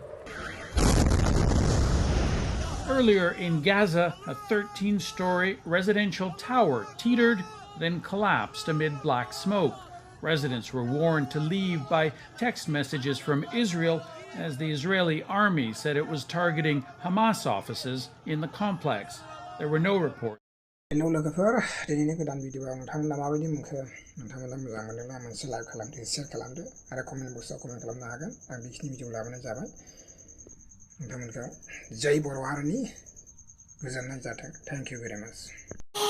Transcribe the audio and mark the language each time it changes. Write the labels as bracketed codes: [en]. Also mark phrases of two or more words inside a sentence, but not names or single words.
[en] Earlier in Gaza, a 13-story residential tower teetered, then collapsed amid black smoke. Residents were warned to leave by text messages from Israel as the Israeli army said it was targeting Hamas offices in the complex. There were no reports. [brx] Lwgwpwr, दिनैनि गोदान भिडिअआव नोंथांमोना माबायदि मोनखो नोंथांमोना मोजां मोनोब्ला मोनसे लाइक खालामदो शेयार खालामदो आरो [en] comment boxआव [brx] कमेन्ट खालामनो हागोन आं बेखिनि भिडिअ लाबोनाय जाबाय नोंथांमोनखौ जय बर' हारिनि गोजोननाय जाथों [en] thank you very much